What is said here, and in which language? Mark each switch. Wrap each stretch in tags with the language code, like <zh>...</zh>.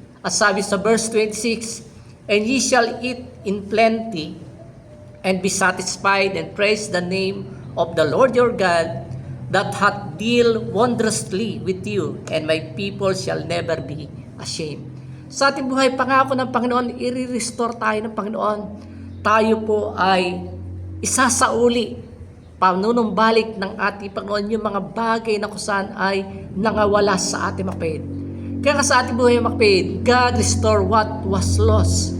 <tl>At sabi sa verse 26,</tl> <en>And ye shall eat in plenty, and be satisfied, and praise the name of the Lord your God, that hath deal wondrously with you, and my people shall never be ashamed.</en> <tl>Sa ating buhay, pangako ng Panginoon, i-restore tayo ng Panginoon. Tayo po ay isasauli, panunumbalik ng ating Panginoon yung mga bagay na kung saan ay nangawala sa ating mapahid. Kaya sa ating buhay mapahid,</tl> <en>God restore what was lost.</en>